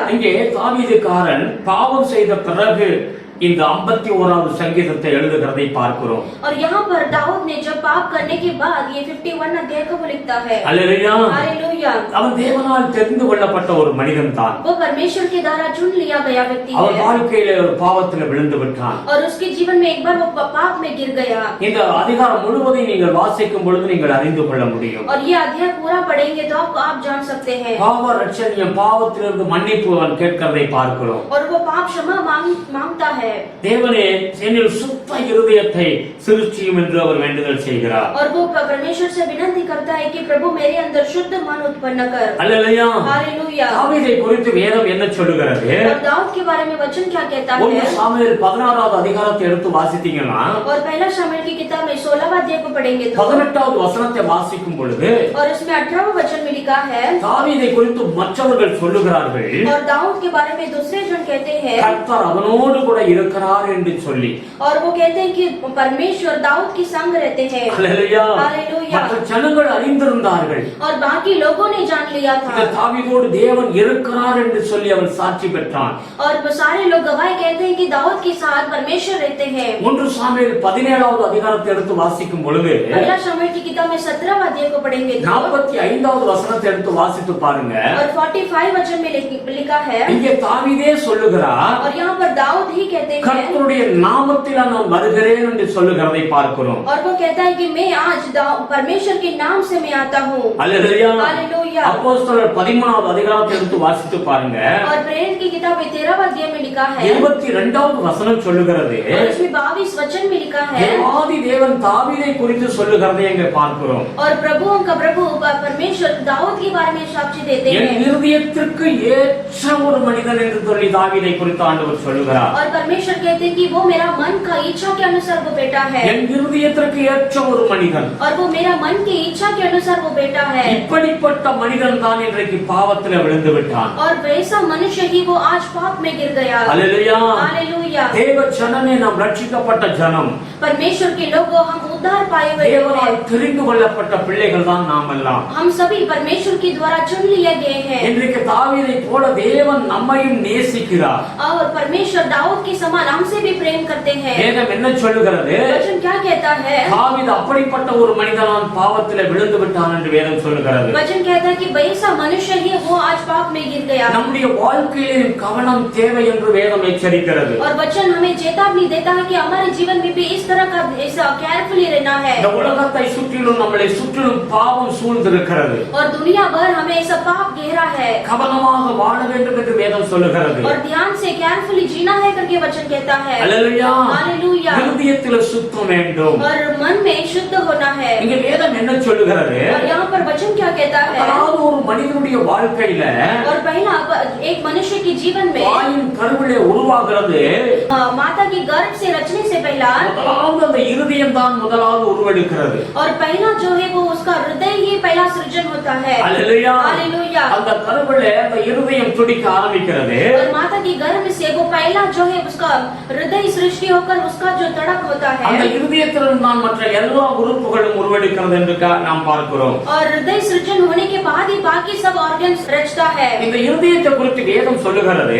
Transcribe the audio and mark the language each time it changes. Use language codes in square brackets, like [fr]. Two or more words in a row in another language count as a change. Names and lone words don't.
[ta] இங்கே தாவீதுக்காரன் பாவம் செய்த பிறகு இந்த 51வது சங்கீதத்தை எழுதுகிறதை பார்க்கிறோம். [hi] और यहाँ पर दाऊद ने जब पाप करने के बाद ये 51 अध्याय को लिखता है. [ta] அல்லேலூயா. [hi] हालेलुया. [ta] அவன் தேவனால் தெரிந்து கொள்ளப்பட்ட ஒரு மனிதன் தான். [hi] वो परमेश्वर के द्वारा चुन लिया गया व्यक्ति [ta] அவன் [hi] है [ta] வாழ்க்கையிலே ஒரு பாவத்தில் விழுந்து விட்டான். [hi] और उसके जीवन में एक बार वो पाप में गिर गया. [ta] இந்த அதிகாரம் முழுவதையும் நீங்கள் வாசிக்கும் பொழுது நீங்கள் அறிந்து கொள்ள முடியும். [hi] और ये अध्याय पूरा पढ़ेंगे तो आप जान सकते हैं. [ta] பாவ ரட்சணியம், பாவத்திலிருந்து மன்னிப்பு அவன் கேட்கிறதை பார்க்கிறோம். [hi] और वो पाप क्षमा मांगता है. [ta] தேவனே என்னில் சுத்த இருதயத்தை சிருஷ்டியும் என்று அவர் வேண்டுதல் செய்கிறார். [hi] और वो परमेश्वर से विनती करता है कि प्रभु मेरे अंदर शुद्ध मन उत्पन्न कर. [ta] அல்லேலூயா. [hi] हालेलुया. [ta] தாவீதை குறித்து வேதம் என்ன சொல்லுகிறது? [hi] और दाऊद के बारे में वचन क्या कहता है? [ta] 1 சாமுவேல் 16வது அதிகாரத்தை எடுத்து வாசித்தீங்கன்னா [hi] और पहला शामुएल की किताब में 16वां अध्याय को पढ़ेंगे तो [ta] 18வது வசனத்தை வாசிக்கும் பொழுது [hi] और इसमें 18वां वचन में लिखा है [ta] தாவீதை குறித்து மற்றவர்கள் சொல்லுகிறார்கள், [hi] और दाऊद के बारे में दूसरे जन कहते हैं [ta] கர்த்தர் அவனோடு கூட இருக்கிறார் என்று சொல்லி. [hi] और वो कहते हैं कि परमेश्वर दाऊद के संग रहते हैं. [ta] அல்லேலூயா. [hi] हालेलुया. [ta] மற்ற ஜனங்கள் அறிந்திருந்தார்கள், [hi] और बाकी लोगों ने जान लिया [ta] இந்த [hi] था [ta] தாவீதோடு தேவன் இருக்கிறார் என்று சொல்லி அவன் சாட்சி பெற்றான். [hi] और वो सारे लोग गवाही कहते हैं कि दाऊद के साथ परमेश्वर रहते हैं. [ta] 1 சாமுவேல் 17வது அதிகாரத்தை எடுத்து வாசிக்கும் பொழுது [hi] पहला शामुएल की किताब में 17वां अध्याय को पढ़ेंगे तो [ta] 45வது வசனத்தை எடுத்து வாசித்து பாருங்க. [hi] और 45 वचन में लिखा है [ta] இங்கே தாவீதே சொல்லுகிறார், [hi] और यहाँ पर दाऊद ही कहते हैं [ta] கர்த்தருடைய நாமத்தில் நான் வருகிறேன் என்று சொல்லுகிறதை பார்க்கிறோம். [hi] और वो कहता है कि मैं आज परमेश्वर के नाम से मैं आता हूँ. [ta] அல்லேலூயா. [hi] हालेलुया. [ta] அப்போஸ்தலர் 13வது அதிகாரத்தை எடுத்து வாசித்து பாருங்க. [hi] और प्रेरित की किताब में 13वां अध्याय में लिखा है [ta] 22வது வசனம் சொல்லுகிறது, [hi] और इसमें 22 वचन में लिखा है [ta] தேவாதி தேவன் தாவீதை குறித்து சொல்லுகிறதை இங்கே பார்க்கிறோம். [hi] और प्रभुओं का प्रभु परमेश्वर दाऊद के बारे में साक्षी देते [ta] என் [hi] हैं [ta] இருதயத்திற்கு ஏற்ற ஒரு மனிதன் என்று சொல்லி தாவீதை குறித்து ஆண்டவர் சொல்லுகிறார். [hi] और परमेश्वर कहते हैं कि वो मेरा मन का इच्छा के अनुसार वो बेटा है [ta] என் இருதயத்திற்கு ஏற்ற ஒரு மனிதன், [hi] और वो मेरा मन की इच्छा के अनुसार वो बेटा है. [ta] இப்படிப்பட்ட மனிதன் தான் இன்றைக்கு பாவத்தில் விழுந்து விட்டான். [hi] और वैसा मनुष्य ही वो आज पाप में गिर गया. [ta] அல்லேலூயா. [hi] हालेलुया. [ta] தேவ ஜனமே, நாம் ரட்சிக்கப்பட்ட ஜனம், [hi] परमेश्वर के लोगों हम उद्धार पाए हुए लोग हैं. [ta] தேவனால் தெரிந்து கொள்ளப்பட்ட பிள்ளைகள் தான் நாம் எல்லாம். [hi] हम सभी परमेश्वर के द्वारा चुन लिए गए हैं. [ta] இன்றைக்கு தாவீதை போல தேவன் நம்மையும் நேசிக்கிறார். [hi] और परमेश्वर दाऊद के समान हमसे भी प्रेम करते हैं. [ta] வேதம் என்ன சொல்லுகிறது? [hi] वचन क्या कहता है? [ta] தாவீது அப்படிப்பட்ட ஒரு மனிதனான் பாவத்தில் விழுந்து விட்டான் என்று வேதம் சொல்லுகிறது. [hi] वचन कहता है कि वैसा मनुष्य ही वो आज पाप में गिर गया. [ta] நம்முடைய வாழ்க்கையிலே கவனம் தேவை என்று வேதம் எச்சரிக்கிறது. [hi] और वचन हमें चेतावनी देता है कि हमारे जीवन में भी इस तरह का ऐसा केयरफुली रहना है. [ta] இந்த உலகத்தை சுற்றிலும் நம்மளை சுற்றிலும் பாவம் சூழ்ந்திருக்கிறது. [hi] और दुनिया भर हमें ऐसा पाप घेरा है. [ta] கவனமாக வாழ வேண்டும் என்று வேதம் சொல்லுகிறது. [hi] और ध्यान से केयरफुली जीना है करके वचन कहता है. [ta] அல்லேலூயா. [hi] हालेलुया. [ta] இறுதி இருதயத்தில் சுத்தம் வேண்டும். [hi] और मन में शुद्ध होना है. [ta] இங்க வேதம் என்ன சொல்லுகிறது? [hi] और यहाँ पर वचन क्या कहता है? [ta] அதாவது ஒரு மனிதனுடைய வாழ்க்கையில [hi] और पहला एक मनुष्य के जीवन में [ta] தாயின் கருவிலே உருவாகிறது. [hi] माता की गर्भ से रचने से पहला [ta] முதலாவது அந்த இருதயம் தான் முதலாவது உருவெடுக்கிறது. [hi] और पहला जो है वो उसका हृदय ही पहला सृजन होता है. हालेलुया. हालेलुया. [ta] அந்த கருவிலே அந்த இருதயம் துடிக்க ஆரம்பிக்கிறது. [hi] और माता की गर्भ से वो पहला जो है उसका हृदय सृष्टि होकर उसका जो तड़प होता है. [ta] அந்த இருதயத்திலிருந்து தான் மற்ற எல்லா உறுப்புகளும் உருவெடுக்கிறது என்று நாம் பார்க்கிறோம். [hi] और हृदय सृजन होने के बाद ही बाकी सब ऑर्गन्स रचता है. [ta] இந்த இருதயத்தை குறித்து வேதம் சொல்லுகிறது.